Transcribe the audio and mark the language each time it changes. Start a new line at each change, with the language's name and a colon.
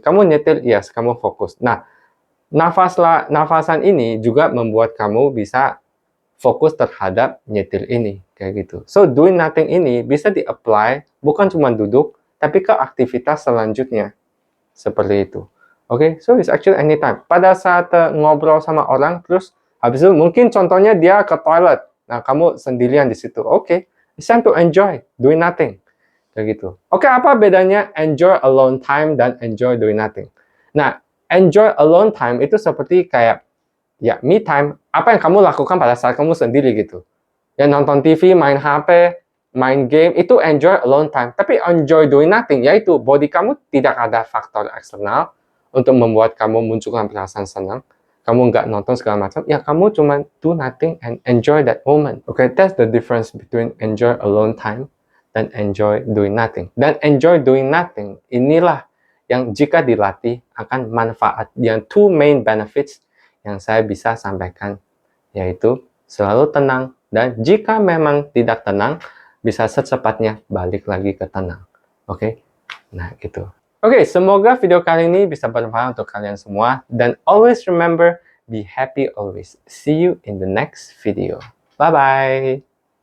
Indonesian: Kamu nyetir, yes, kamu fokus. Nah, nafasan ini juga membuat kamu bisa fokus terhadap nyetir ini kayak gitu.
English: So doing nothing
Indonesian: ini bisa di-apply bukan cuma duduk, tapi ke aktivitas selanjutnya seperti itu. Oke,
English: so it's actually anytime.
Indonesian: Pada saat ngobrol sama orang, terus habis itu mungkin contohnya dia ke toilet. Nah, kamu sendirian di situ. Oke,
English: it's time to enjoy doing nothing.
Indonesian: Kayak gitu. Oke, apa bedanya
English: enjoy alone time
Indonesian: dan
English: enjoy doing nothing?
Indonesian: Nah,
English: enjoy alone time
Indonesian: itu seperti kayak ya
English: me time,
Indonesian: apa yang kamu lakukan pada saat kamu sendiri gitu. Ya nonton TV, main HP, main game, itu
English: enjoy alone time.
Indonesian: Tapi
English: enjoy doing nothing,
Indonesian: yaitu body kamu tidak ada faktor eksternal untuk membuat kamu munculkan perasaan senang. Kamu nggak nonton segala macam, ya kamu cuma
English: do nothing and enjoy that moment. Okay, that's the difference between enjoy alone time dan enjoy doing nothing.
Indonesian: Dan
English: enjoy doing nothing,
Indonesian: inilah yang jika dilatih akan manfaat. Yang 2
English: main benefits
Indonesian: yang saya bisa sampaikan, yaitu selalu tenang, dan jika memang tidak tenang, bisa secepatnya balik lagi ke tenang. Oke? Nah, gitu. Oke, semoga video kali ini bisa bermanfaat untuk kalian semua.
English: Dan always remember, be happy always. See you in the next video. Bye-bye!